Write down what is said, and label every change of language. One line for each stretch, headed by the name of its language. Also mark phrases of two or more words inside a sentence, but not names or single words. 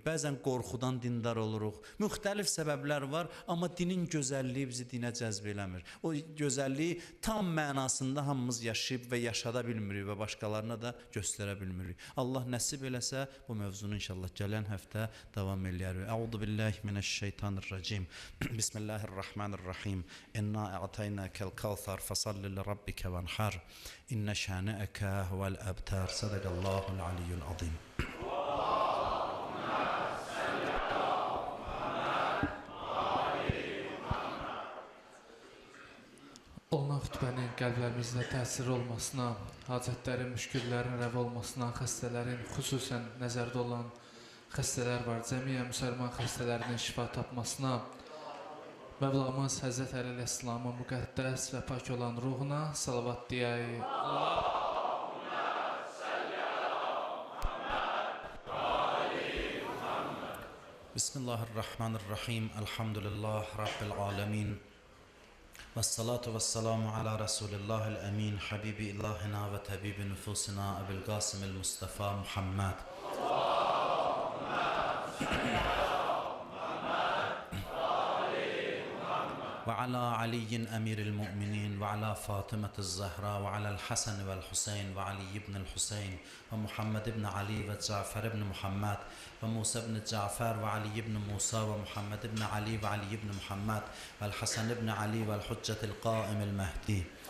Azerbaijani: Bəzən qorxudan dindar oluruq. Müxtəlif səbəblər var, amma dinin gözəlliyi bizi dinə cəzb eləmir. O gözəlliyi tam mənasında hamımız yaşayıb və yaşada bilmirik və başqalarına da göstərə bilmirik. Allah nəsib eləsə bu mövzunu inşallah gələn həftə davam eləyərik.
Arabic: أعوذ بالله من الشيطان الرجيم. بسم الله الرحمن الرحيم. إنا أعطيناك الكوثر فصل لربك وانحر. إن شانئك هو الأبتر. صدق الله العلي العظيم.
Azerbaijani: Olunan xütbənin qəlblərimizdə təsir olmasına, hacətlərin, müşküllərin rəv olmasına, xəstələrin, xüsusən nəzərdə olan xəstələr var, cəmiyyə müsəlman xəstələrinin şifa tapmasına, Mövlamız Həzrət Əli əleyhissalamın müqəddəs və pak olan ruhuna salavat deyək.
Arabic: بسم الله الرحمن الرحيم. الحمد لله رب العالمين. والصلاة والسلام على رسول الله الأمين. حبيب إلهنا وطبيب نفوسنا أبي القاسم المصطفى محمد. وعلى علي أمير المؤمنين وعلى فاطمة الزهراء وعلى الحسن والحسين وعلي بن الحسين ومحمد بن علي وجعفر بن محمد وموسى بن جعفر وعلي بن موسى ومحمد بن علي وعلي بن محمد والحسن بن علي والحجة القائم المهدي.